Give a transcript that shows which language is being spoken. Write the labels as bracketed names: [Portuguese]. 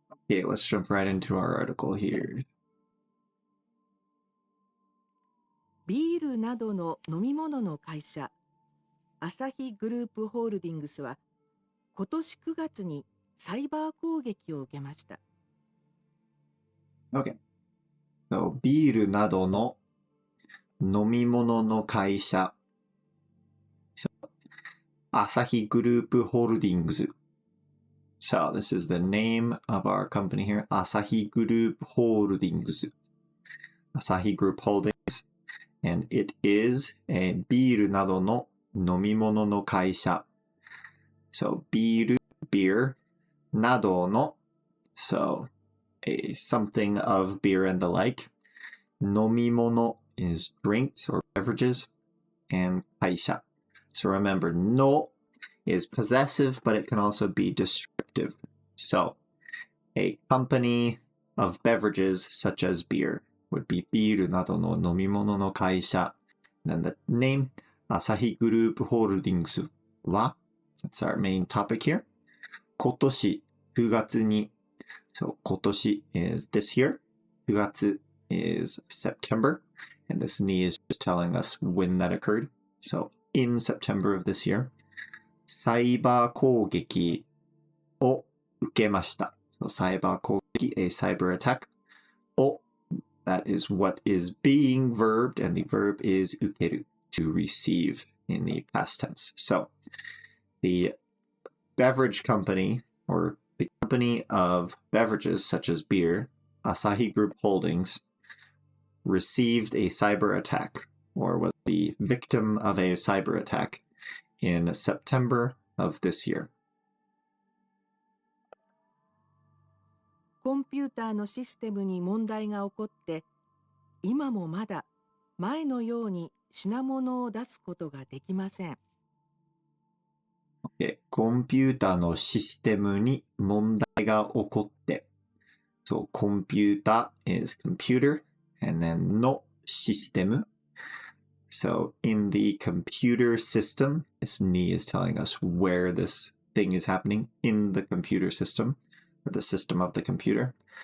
[English] Okay, let's jump right into our article here. [Japanese] ビールなどの飲み物の会社、アサヒグループホールディングスは、今年9月にサイバー攻撃を受けました。 [English] Okay. [Japanese] So, ビールなどの飲み物の会社。 So, アサヒグループホールディングス。 [English] So, this is the name of our company here. Asahi Group Holdings. Asahi Group Holdings. And it is a [Japanese] ビールなどの飲み物の会社。 [English] So, ビール、beer, などの so, something of beer and the like. 飲み物 is drinks or beverages. And 会社. So remember, の is possessive, but it can also be descriptive. So, a company of beverages such as beer would be [Japanese] ビールなどの飲み物の会社. [English] Then the name, Asahi Group Holdings は that's our main topic here. [Japanese] 今年9月に [English] so 今年 is this year. 9月 is September. And this ni is just telling us when that occurred. So, in September of this year. [Japanese] サイバー攻撃を受けました。 [English] So, サイバー攻撃 a cyber attack を that is what is being verbed, and the verb is [Japanese] 受ける [English] to receive in the past tense. So, the beverage company, or the company of beverages such as beer, Asahi Group Holdings, received a cyber attack, or was the victim of a cyber attack in September of this year. [Japanese] コンピューターのシステムに問題が起こって、今もまだ前のように品物を出すことができません。コンピューターのシステムに問題が起こって。 [English] So, コンピューター is computer, and then のシステム. So, in the computer system, this ni is telling us where this thing is happening in the computer system, or the system of the computer.